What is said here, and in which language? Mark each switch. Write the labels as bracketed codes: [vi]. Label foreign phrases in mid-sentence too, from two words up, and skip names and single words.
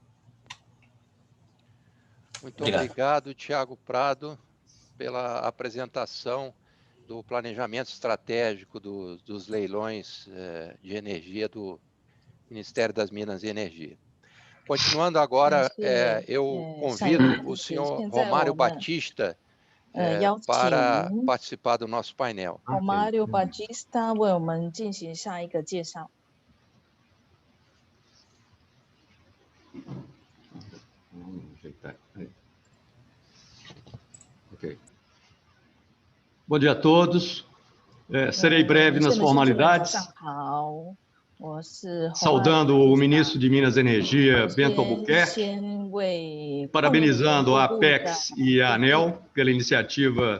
[pt] Muito obrigado, Thiago Prado, pela apresentação do planejamento estratégico dos leilões de energia do Ministério das Minas e Energia. Continuando agora, eu convido o senhor Romário Batista para participar do nosso painel. [zh] Romário Batista 为我们进行下一个介绍。 [pt] Okay. Bom dia a todos. Serei breve nas formalidades. Saudando o ministro de Minas e Energia, Bento Albuquerque, parabenizando a Apex e a ANEEL pela iniciativa